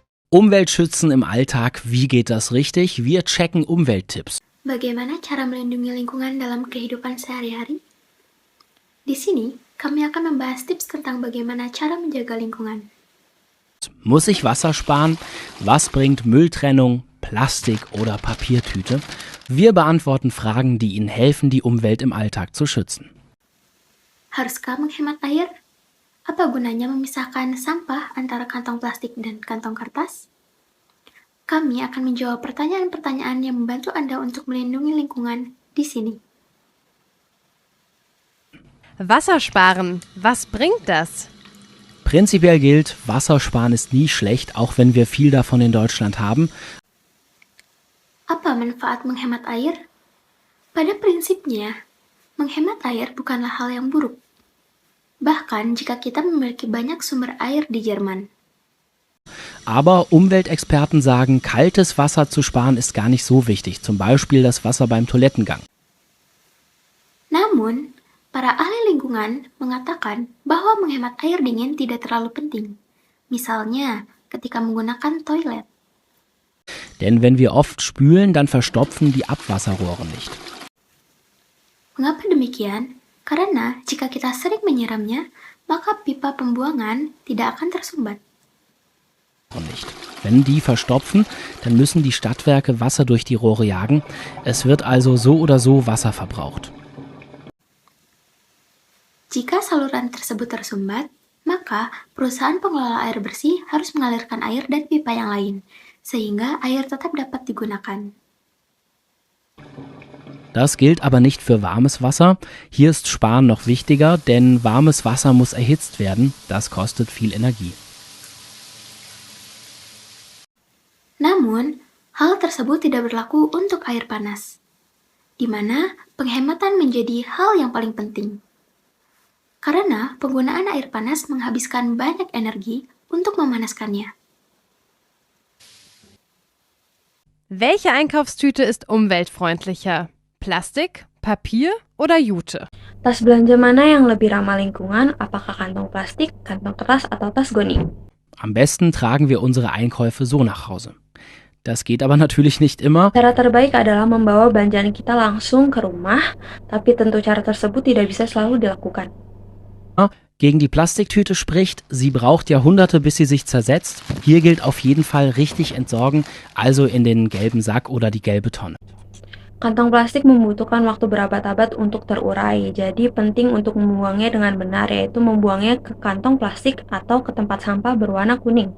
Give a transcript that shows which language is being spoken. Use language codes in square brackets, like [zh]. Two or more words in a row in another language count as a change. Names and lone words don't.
[de] Umweltschützen im Alltag, wie geht das richtig? Wir checken Umwelttipps. [id] Bagaimana cara melindungi lingkungan dalam kehidupan sehari-hari? Di sini, kami akan membahas tips tentang bagaimana cara menjaga lingkungan. [de] Muss ich Wasser sparen? Was bringt Mülltrennung, Plastik oder Papiertüte? Wir beantworten Fragen, die Ihnen helfen, die Umwelt im Alltag zu schützen. [id] Haruskah menghemat air? Apa gunanya memisahkan sampah antara kantong plastik dan kantong kertas? Kami akan menjawab pertanyaan-pertanyaan yang membantu Anda untuk melindungi lingkungan di sini. [de] Wasser sparen, was bringt das? Prinzipiell gilt, Wassersparen ist nie schlecht, auch wenn wir viel davon in Deutschland haben. [id] Apa manfaat menghemat air? Pada prinsipnya, menghemat air bukanlah hal yang buruk. Bahkan jika kita memiliki banyak sumber air di Jerman. [de] Aber Umweltexperten sagen, kaltes Wasser zu sparen ist gar nicht so wichtig, zum Beispiel das Wasser beim Toilettengang. [id] Namun, para ahli lingkungan mengatakan bahwa menghemat air dingin tidak terlalu penting. Misalnya, ketika menggunakan toilet. [de] Denn wenn wir oft spülen, dann verstopfen die Abwasserrohre nicht. [id] Mengapa demikian? Karena jika kita sering menyiramnya, maka pipa pembuangan tidak akan tersumbat. [de] Nicht. Wenn die verstopfen, dann müssen die Stadtwerke Wasser durch die Rohre jagen. Es wird also so oder so Wasser verbraucht. [id] Jika saluran tersebut tersumbat, maka perusahaan pengelola air bersih harus mengalirkan air dan pipa yang lain, sehingga air tetap dapat digunakan. [de] Das gilt aber nicht für warmes Wasser. Hier ist Sparen noch wichtiger, denn warmes Wasser muss erhitzt werden. Das kostet viel Energie. [id] Namun, hal tersebut tidak berlaku untuk air panas, di mana penghematan menjadi hal yang paling penting. Karena penggunaan air panas menghabiskan banyak energi untuk memanaskannya. [de] Welche Einkaufstüte ist umweltfreundlicher? Plastik, Papier oder Jute? [id] Tas belanja mana yang lebih ramah lingkungan? Apakah kantong plastik, kantong kertas, atau tas goni? [de] Am besten tragen wir unsere Einkäufe so nach Hause. Das geht aber natürlich nicht immer. [id] Cara terbaik adalah membawa belanjaan kita langsung ke rumah, tapi tentu cara tersebut tidak bisa selalu dilakukan. [de] Gegen die Plastiktüte spricht, sie braucht Jahrhunderte, bis sie sich zersetzt. Hier gilt auf jeden Fall richtig entsorgen, also in den gelben Sack oder die gelbe Tonne. [id] Kantong plastik membutuhkan waktu berabad-abad untuk terurai, jadi penting untuk membuangnya dengan benar, yaitu membuangnya ke kantong plastik atau ke tempat sampah berwarna kuning.